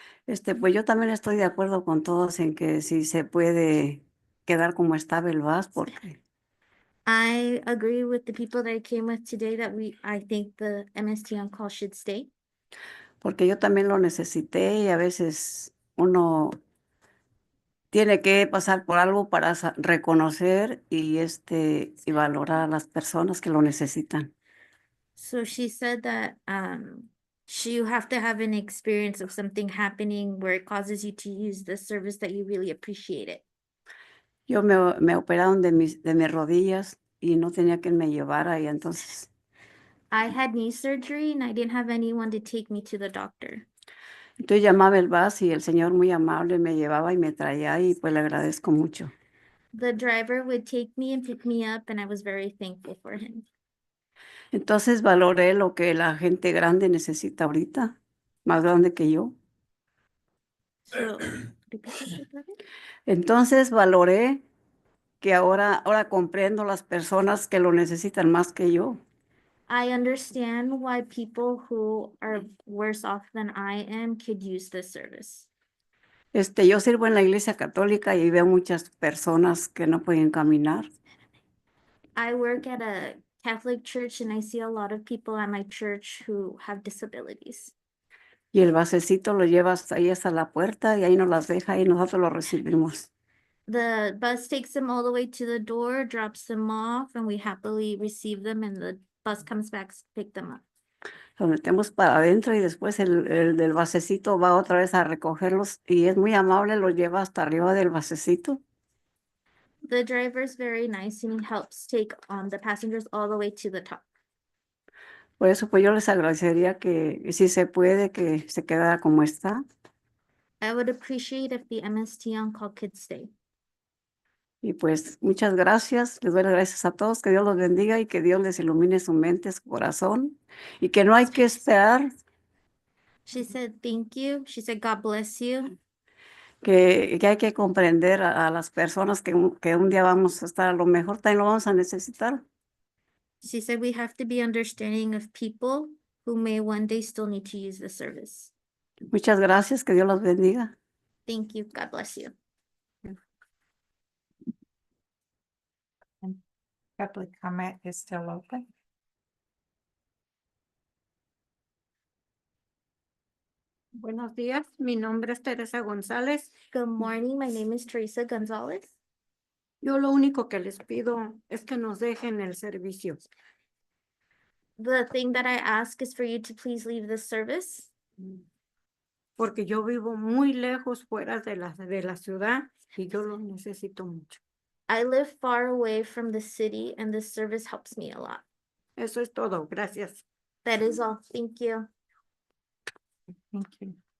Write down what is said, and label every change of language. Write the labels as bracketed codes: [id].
[es] Pues yo también estoy de acuerdo con todos en que si se puede quedar como estaba el VAS, porque [en] I agree with the people that I came with today that I think the MST on call should stay. [es] yo también lo necesité y a veces uno tiene que pasar por algo para reconocer y valorar a las personas que lo necesitan. [en] So she said that you have to have an experience of something happening where it causes you to use the service that you really appreciate it. [es] Yo me operaron de mis rodillas y no tenía quien me llevara y entonces [en] I had knee surgery and I didn't have anyone to take me to the doctor. [es] entonces llamaba el bus y el señor muy amable me llevaba y me traía y pues le agradezco mucho. [en] The driver would take me and pick me up and I was very thankful for him. [es] Entonces valoré lo que la gente grande necesita ahorita, más grande que yo. [en] So, repeat that, brother? [es] Entonces valoré que ahora comprendo las personas que lo necesitan más que yo. [en] I understand why people who are worse off than I am could use this service. [es] Yo sirvo en la iglesia católica y veo muchas personas que no pueden caminar. [en] I work at a Catholic church and I see a lot of people at my church who have disabilities. [es] Y el basecito lo lleva hasta la puerta y ahí nos las deja y nosotros lo recibimos. [en] The bus takes them all the way to the door, drops them off, and we happily receive them and the bus comes back to pick them up. [es] Los metemos para adentro y después el del basecito va otra vez a recogerlos y es muy amable, los lleva hasta arriba del basecito. [en] The driver's very nice and he helps take the passengers all the way to the top. [es] Por eso pues yo les agradecería que si se puede que se quedara como está. [en] I would appreciate if the MST on call could stay. [es] Y pues muchas gracias, les doy las gracias a todos, que Dios los bendiga y que Dios les ilumine su mente, su corazón y que no hay que esperar [en] She said, thank you. She said, God bless you. [es] que hay que comprender a las personas que un día vamos a estar, a lo mejor también lo vamos a necesitar. [en] She said, we have to be understanding of people who may one day still need to use the service. [es] Muchas gracias, que Dios los bendiga. [en] Thank you. God bless you. Public comment is still open. [es] Buenos días, mi nombre es Teresa González. [en] Good morning. My name is Teresa Gonzalez. [es] Yo lo único que les pido es que nos dejen el servicio. [en] The thing that I ask is for you to please leave this service. [es] Porque yo vivo muy lejos fuera de la ciudad y yo lo necesito mucho. [en] I live far away from the city and this service helps me a lot. [es] Eso es todo. Gracias. [en] That is all. Thank you. Thank you.